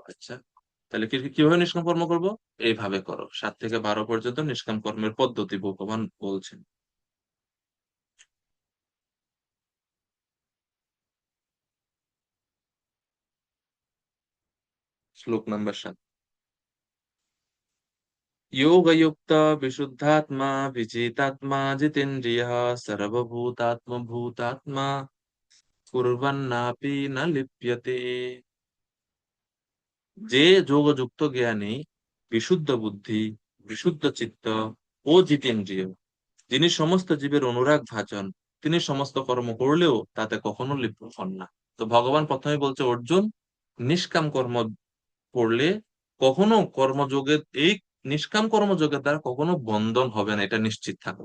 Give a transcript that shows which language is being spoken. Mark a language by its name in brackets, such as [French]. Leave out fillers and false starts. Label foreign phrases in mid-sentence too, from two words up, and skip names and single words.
[Bangla] আচ্ছা, তাহলে কিভাবে নিষ্কাম কর্ম করব? এইভাবে করো। 7 থেকে 12 পর্যন্ত নিষ্কাম কর্মের পদ্ধতি ভগবান বলছেন। শ্লোক নাম্বার 7, [Sanskrit] योगयुक्त विशुद्धात्मा विजितात्मा जितेन्द्रियः सर्वभूतात्मभूतात्मा कुर्वन्नापि न लिप्यते। [Bangla] যে যোগযুক্ত জ্ঞানী, বিশুদ্ধ বুদ্ধি, বিশুদ্ধ চিত্ত ও জিতেন্দ্রিয়, যিনি সমস্ত জীবের অনুরাগ ভাজন, তিনি সমস্ত কর্ম করলেও তাতে কখনো লিপ্ত হন না। তো ভগবান প্রথমে বলছে অর্জুন, নিষ্কাম কর্ম করলে কখনো কর্মযোগের এই নিষ্কাম কর্মযোগের দ্বারা কখনো বন্ধন হবে না, এটা নিশ্চিত থাকো।